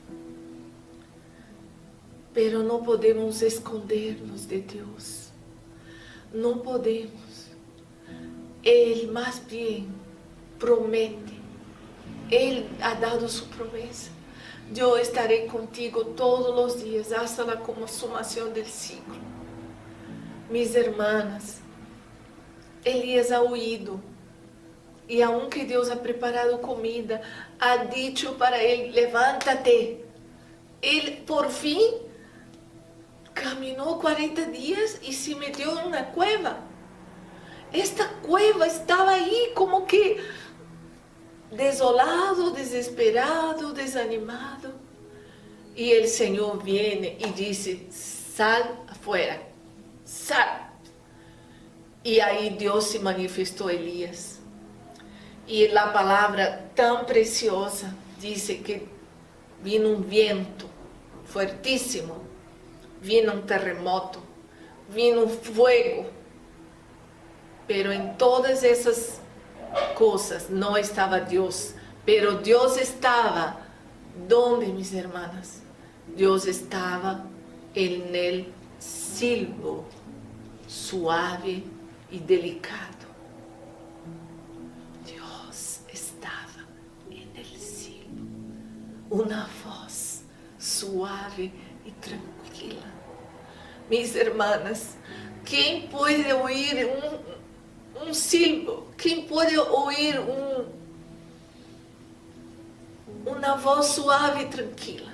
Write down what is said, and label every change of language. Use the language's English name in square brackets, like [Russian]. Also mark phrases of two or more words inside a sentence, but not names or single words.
[Portuguese] Pero não podemos esconder-nos de Deus. Não podemos. Ele mais bem promete. Ele [Spanish] ha dado [Portuguese] sua promessa. Eu estarei contigo todos os dias, hasta a consumação do ciclo. [Spanish] Mis hermanas, Elias ha huido. E aunque Deus ha preparado comida, ha dicho para ele: levanta-te. [Portuguese] Ele, por fim, caminhou 40 dias e se meteu em uma cueva. Esta cueva estava aí como que desolado, desesperado, desanimado. E o Senhor vem e disse: [Spanish] sal afuera, sal. [Portuguese] E aí Deus se manifestou a Elias. E a palavra tão preciosa diz que vino um vento fortíssimo, vino um terremoto, vino um fogo. Pero em todas essas coisas não estava Deus. Pero Deus estava donde, [Spanish] mis hermanas? [Portuguese] Deus estava [Spanish] en el silbo suave [Portuguese] e delicado. Deus estava [Spanish] en el silbo, [Portuguese] uma voz suave e tranquila. [Spanish] Mis hermanas, [Portuguese] quem pode ouvir um silbo? Quem pode ouvir uma voz suave e tranquila?